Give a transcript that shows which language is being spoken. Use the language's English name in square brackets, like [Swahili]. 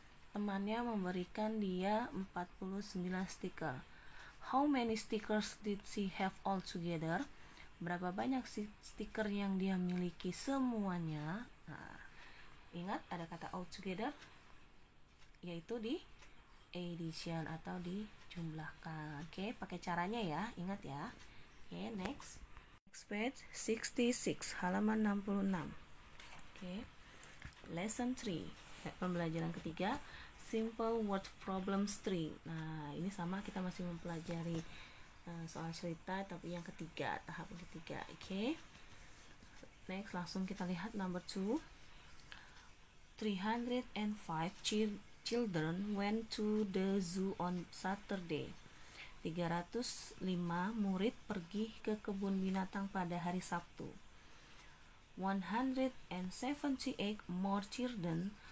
[Indonesian] Temannya memberikan dia 49 stiker. [English] How many stickers did she have all together? [Indonesian] Berapa banyak stiker yang dia miliki semuanya? Nah, ingat ada kata all together, yaitu di addition atau dijumlahkan. Oke, pakai caranya ya, ingat ya. Oke, [English] next page 66 [Indonesian] halaman 66. [English] Oke, lesson 3, [Indonesian] pembelajaran ketiga, [English] simple word problems 3. [Indonesian] Nah, ini sama, kita masih mempelajari soal cerita, tapi yang ketiga, tahap ketiga. Oke, next langsung kita lihat number 2. [English] 305 children went to the zoo on Saturday. [Indonesian] 305 murid pergi ke kebun binatang pada hari Sabtu. [English] 178 more children